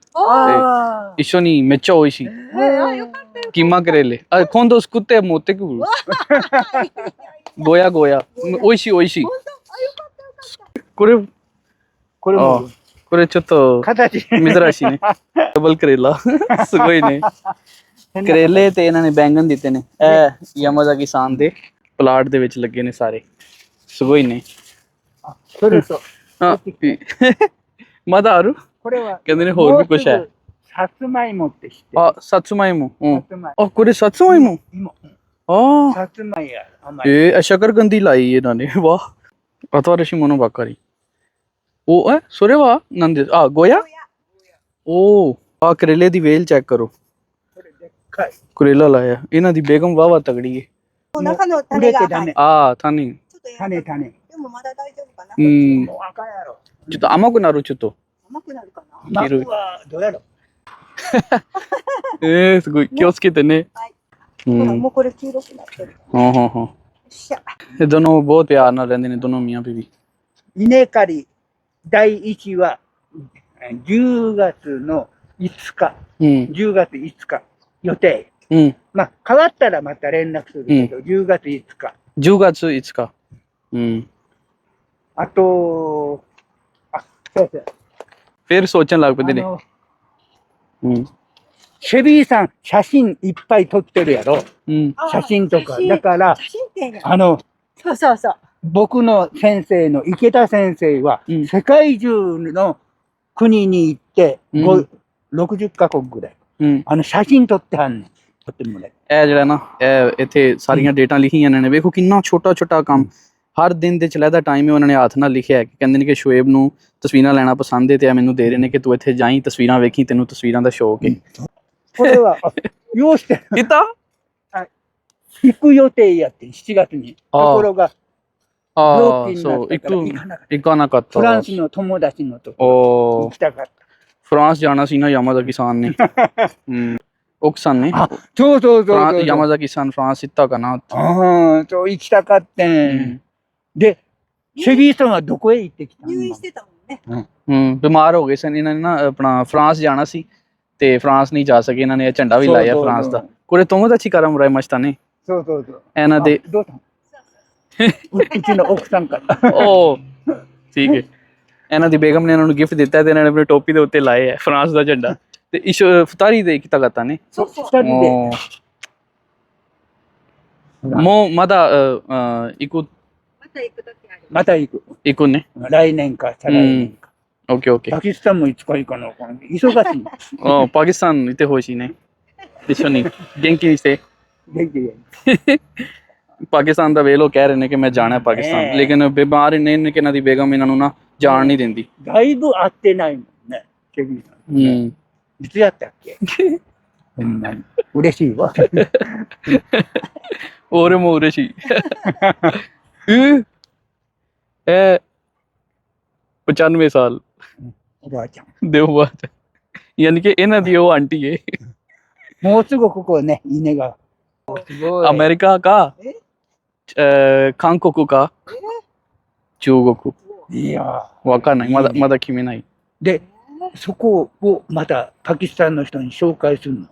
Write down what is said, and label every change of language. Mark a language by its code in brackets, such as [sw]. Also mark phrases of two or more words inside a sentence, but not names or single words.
[ja] あ一緒にめっちゃ美味しい。キーマカレレ。今度作って持ってくる。ゴーヤ。美味しい。これもこれちょっと形。珍しいね。 [pa] ਡਬਲ ਕਰੇਲਾ [ja] すごいね [pa] ਕਰੇਲੇ ਤੇ ਇਹਨਾਂ ਨੇ ਬੈਂਗਣ ਦਿੱਤੇ ਨੇ ਇਹ ਯਾਮਾਜ਼ਾਕੀ-ਸਾਨ ਦੇ ਪਲਾਟ ਦੇ ਵਿੱਚ ਲੱਗੇ ਨੇ ਸਾਰੇ [ja] すごいねそれと、あまだあるこれは、 [pa] ਕਹਿੰਦੇ ਨੇ ਹੋਰ ਵੀ ਕੁਛ ਹੈ [ja] さつまいもって知ってる。あさつまいもうんさつまいあこれさつまいもも。あさつまいや甘い。 [pa] ਸ਼ਕਰਕੰਦੀ ਲਾਈ ਇਹਨਾਂ ਨੇ ਵਾਹ [ja] 新しいものばっかりおそれは何ですゴヤお [pa] ਕਰੇਲੇ ਦੀ ਵੇਲ ਚੈੱਕ ਕਰੋ [ja] これでっかい。 [pa] ਕਰੇਲਾ ਲਾਇਆ ਇਹਨਾਂ ਦੀ ਬੇਗਮ ਵਾਵਾ ਤਗੜੀ ਹੈ [ja] あ。中の売種がれてダメ。種ちょっとやめて種。でもまだ大丈夫かな。うんもう赤やろ。ちょっと甘くなるちょっと甘くなるかな。いるマはどうやろ。すごい気をつけてねはいうんほらもうこれ黄色くなってる。よ [pa] ਹਾਂ ਹਾਂ ਹਾਂ [ja] っしゃ。 [pa] ਇਹ ਦੋਨੋਂ ਬਹੁਤ ਪਿਆਰ ਨਾਲ ਰਹਿੰਦੇ ਨੇ ਦੋਨੋਂ ਮੀਆਂ ਬੀਵੀ [ja] 稲刈り第1は10月の5日、うん 10月5日予定。うんまあ、変わったらまた連絡するけど、10月5日。 10月5日うんあと、そうそう。 [pa] ਫਿਰ ਸੋਚਣ ਲੱਗ ਪੈਂਦੇ ਨੇ うん [ja] シェビーさん、写真いっぱい撮ってるやろ。うん写真とか。写真だから、写真展や。そうそう。僕の先生の池田先生は、うん世界中の国に行って、うん 60カ国ぐらい。うん写真撮ってはんねん。撮ってもらえ。 [pa] ਇਹ ਜਿਹੜਾ ਨਾ ਇਹ ਇੱਥੇ ਸਾਰੀਆਂ ਡੇਟਾਂ ਲਿਖੀਆਂ ਇਹਨਾਂ ਨੇ ਵੇਖੋ ਕਿੰਨਾ ਛੋਟਾ ਛੋਟਾ ਕੰਮ ਹਰ ਦਿਨ ਦੇ ਚਲਦਾ ਟਾਈਮ ਹੈ ਉਹਨਾਂ ਨੇ ਹੱਥ ਨਾਲ ਲਿਖਿਆ ਹੈ ਕਿ ਕਹਿੰਦੇ ਨੇ ਕਿ ਸ਼ੋਏਬ ਨੂੰ ਤਸਵੀਰਾਂ ਲੈਣਾ ਪਸੰਦ ਹੈ ਤੇ ਇਹ ਮੈਨੂੰ ਦੇ ਰਹੇ ਨੇ ਕਿ ਤੂੰ ਇੱਥੇ ਜਾਈਂ ਤਸਵੀਰਾਂ ਵੇਖੀ ਤੈਨੂੰ ਤਸਵੀਰਾਂ ਦਾ ਸ਼ੌਕ ਹੈ [ja] これは、用してる。 [pa] ਕੀਤਾ [ja] 行く予定やって、7月に。とああころが、あ病気になそうったから行かなかった。行かなかったフランスの友達のとこお行きたかった。 [pa] フランス ਜਾਣਾ ਸੀ ਨਾ ਯਾਮਾਜ਼ਾਕੀ-ਸਾਨ ਨੇ [ja] 奥さんねあ、そうそうそうそう。ヤマザキさんフランス行ったかなそう行きたかってん。で、シェビーさんはどこへ行ってきたの入院してたもんね。 [pa] ਬਿਮਾਰ ਹੋ ਗਏ ਸਨ ਇਹਨਾਂ ਨੇ ਨਾ ਆਪਣਾ ਫਰਾਂਸ ਜਾਣਾ ਸੀ ਤੇ ਫਰਾਂਸ ਨਹੀਂ ਜਾ ਸਕੇ ਇਹਨਾਂ ਨੇ ਇਹ ਝੰਡਾ ਵੀ ਲਾਇਆ ਫਰਾਂਸ ਦਾ ਕੋਰੇ [ja] 友達からもらいましたねそうそうそう。 [pa] ਇਹਨਾਂ ਦੇ [ja] どうしたのうちの奥さんから。 [pa] ਓ ਠੀਕ ਹੈ ਇਹਨਾਂ ਦੀ ਬੇਗਮ ਨੇ ਇਹਨਾਂ ਨੂੰ ਗਿਫਟ ਦਿੱਤਾ ਤੇ ਇਹਨਾਂ ਨੇ ਆਪਣੀ ਟੋਪੀ ਦੇ ਉੱਤੇ ਲਾਏ ਹੈ ਫਰਾਂਸ ਦਾ ਝੰਡਾ ਤੇ ਇਸ਼ ਫਤਾਰੀ ਦੇ ਕੀਤਾ ਕਰਤਾ ਨੇ [ja] そうそう。二人で。もうまだ行くまた行くときある。また行く。行くね来年か、再来年か。オッケーオッケーパキスタンもいつか行かなあかん。忙しい。パキスタン行ってほしいね一緒に元気にして元気で。 [pa] ਪਾਕਿਸਤਾਨ ਦਾ ਵੇਲੋ ਕਹਿ ਰਹੇ ਨੇ ਕਿ ਮੈਂ ਜਾਣਾ ਹੈ ਪਾਕਿਸਤਾਨ ਲੇਕਿਨ ਬਿਮਾਰ ਨੇ ਨੇ ਕਿ ਇਹਨਾਂ ਦੀ ਬੇਗਮ ਇਹਨਾਂ ਨੂੰ ਨਾ ਜਾਣ ਨਹੀਂ ਦਿੰਦੀ [ja] だいぶ会ってないもんね、シェビーさん。いつやったっけほんまに。嬉しいわ。俺も嬉しい95 ਸਾਲ おばあちゃん。 [pa] ਦੇ ਬਾਅਦ ਯਾਨੀ ਕਿ ਇਹਨਾਂ ਦੀ ਉਹ ਆਂਟੀ ਹੈ [ja] もうすぐここね、稲が。すごい。 ਅਮਰੀਕਾ का韓国か中国いやわかんないまだ決めないーで、そこをまたパキスタンの人に紹介するの。